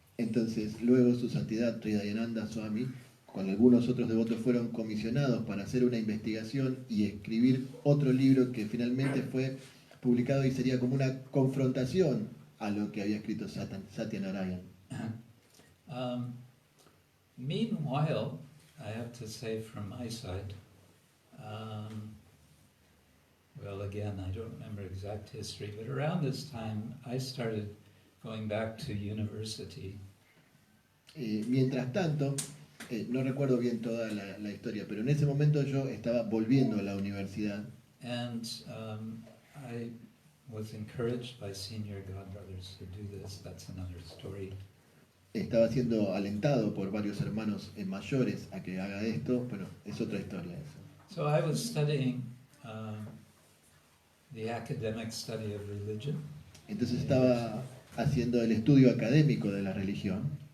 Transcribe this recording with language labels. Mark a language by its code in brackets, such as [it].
[es] Entonces, luego su santidad Hridayananda Swami, con algunos otros devotos, fueron comisionados para hacer una investigación y escribir otro libro que finalmente fue publicado y sería como una confrontación a lo que había escrito Satyanarayan. [en] Meanwhile, I have to say from my side, well, again, I don't remember exact history, but around this time I started going back to university. [es] Mientras tanto, no recuerdo bien toda la historia, pero en ese momento yo estaba volviendo a la universidad. [en] And I was encouraged by senior godbrothers to do this. That's another story. [es] Estaba siendo alentado por varios hermanos mayores a que haga esto, pero es otra historia eso. [en] So I was studying the academic study of religion. [es] Entonces estaba haciendo el estudio académico de la religión.